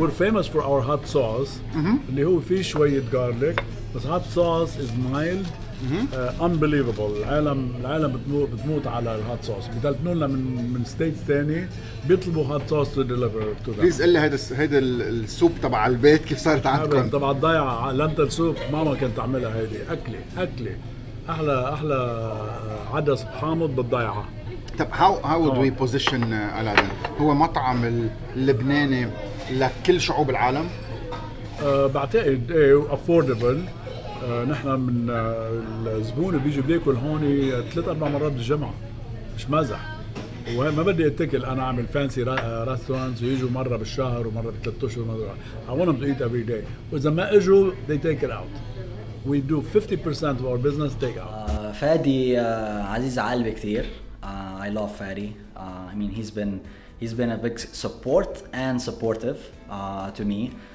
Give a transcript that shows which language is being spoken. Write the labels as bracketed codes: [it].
[en] We're famous for our hot sauce [ar] اللي هو فيه شوية [en] garlic، [ar] بس [en] hot sauce is mild unbelievable. [ar] العالم بتموت على الهوت صوص. بيتلفنوا لنا من ستيتس ثاني بيطلبوا هوت صوص [en] To deliver to them. [ar] بليز قل لي هيدا السوب تبع البيت كيف صارت عندكم؟ تبع الضيعة لنتل سوب ماما كانت تعملها. هيدي أكلة أحلى عدس بحامض بالضيعة. طب [en] how would we position Aladdin؟ [ar] هو مطعم اللبناني لكل شعوب العالم؟ بعتقد affordable. نحن من الزبون اللي بيجي بياكل هون 3-4 مرات بالجمعة، مش مزح. وما بدي اتكل انا اعمل [en] fancy restaurants [ar] ويجوا مرة بالشهر ومرة ب3 اشهر ومرة. [en] I want them to eat every day. [ar] واذا ما اجوا [en] they take it out. We do 50% of our business take out. [ar] فادي عزيز على قلبي كثير. [en] I love Fadi. I mean he's been a big support and supportive to me.